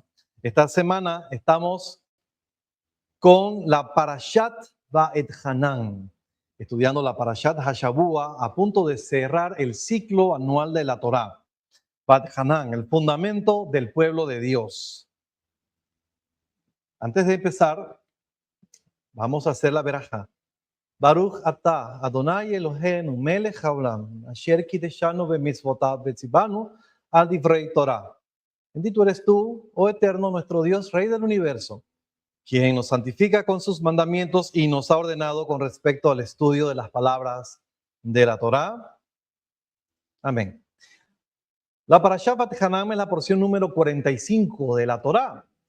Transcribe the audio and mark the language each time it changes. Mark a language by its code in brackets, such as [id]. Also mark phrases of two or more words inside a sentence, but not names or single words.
[es] Esta semana estamos con la [he] פרשת ואתחנן, [es] estudiando la [he] פרשת השבוע, [es] a punto de cerrar el ciclo anual de la Torá. [he] ואתחנן, [es] el fundamento del pueblo de Dios. Antes de empezar, vamos a hacer la verajá. [he] ברוך אתה אדוני אלוהינו מלך העולם אשר קדשנו במצוותיו וציוונו על דברי תורה. [es] Bendito eres tú, oh Eterno, nuestro Dios, Rey del universo, quien nos santifica con sus mandamientos y nos ha ordenado con respecto al estudio de las palabras de la Torá. Amén. La [he] פרשת ואתחנן [es] es la porción número 45 de la Torá.